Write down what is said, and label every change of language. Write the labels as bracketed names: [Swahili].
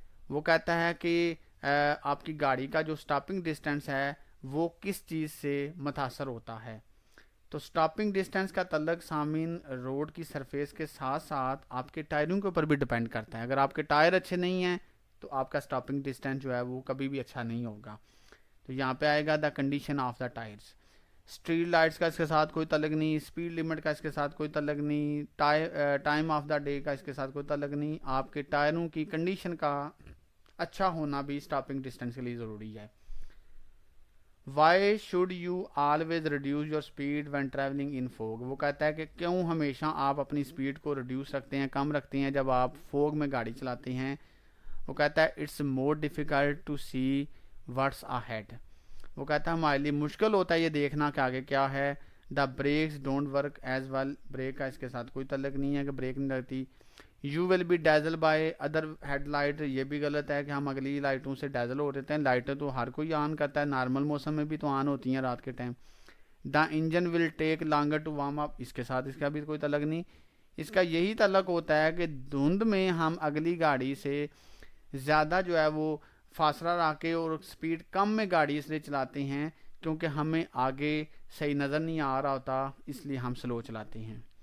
[Urdu] وہ کہتا ہے کہ آپ کی گاڑی کا جو اسٹاپنگ ڈسٹینس ہے وہ کس چیز سے متاثر ہوتا ہے. تو اسٹاپنگ ڈسٹینس کا تعلق سامعین روڈ کی سرفیس کے ساتھ ساتھ آپ کے ٹائروں کے اوپر بھی ڈیپینڈ کرتا ہے. اگر آپ کے ٹائر اچھے نہیں ہیں تو آپ کا اسٹاپنگ ڈسٹینس جو ہے وہ کبھی بھی اچھا نہیں ہوگا. تو یہاں پہ آئے گا [English] The condition of the tyres. [Urdu] Street lights کا اس کے ساتھ کوئی تعلق نہیں, اسپیڈ لمٹ کا اس کے ساتھ کوئی تعلق نہیں, ٹائم آف دا ڈے کا اس کے ساتھ کوئی تعلق نہیں. آپ کے ٹائروں کی کنڈیشن کا اچھا ہونا بھی اسٹاپنگ ڈسٹینس کے لیے ضروری ہے. [English] Why should you always reduce your speed when travelling in fog. [Urdu] وہ کہتا ہے کہ کیوں ہمیشہ آپ اپنی اسپیڈ کو ریڈیوس رکھتے ہیں, کم رکھتے ہیں جب آپ فوگ میں گاڑی چلاتے ہیں. وہ کہتا ہے [English] It's more difficult to see what's ahead. [Urdu] وہ کہتا ہے ہمارے لیے مشکل ہوتا ہے یہ دیکھنا کہ آگے کیا ہے. [English] The brakes don't work as well. [Urdu] Break کا اس کے ساتھ کوئی تعلق نہیں ہے کہ بریک نہیں لگتی. [English] You will be dazzle by other head light. [Urdu] یہ بھی غلط ہے کہ ہم اگلی لائٹوں سے ڈیزل ہو رہتے ہیں. لائٹیں تو ہر کوئی آن کرتا ہے, نارمل موسم میں بھی تو آن ہوتی ہیں رات کے time. [English] The engine will take longer to warm up. [Urdu] اس کے ساتھ اس کا بھی کوئی تعلق نہیں. اس کا یہی تعلق ہوتا ہے کہ دھند میں ہم اگلی گاڑی سے زیادہ جو ہے وہ فاصلہ رکھ کے اور سپیڈ کم میں گاڑی اس لیے چلاتے ہیں کیونکہ ہمیں آگے صحیح نظر نہیں آ رہا ہوتا, اس لیے ہم سلو چلاتے ہیں.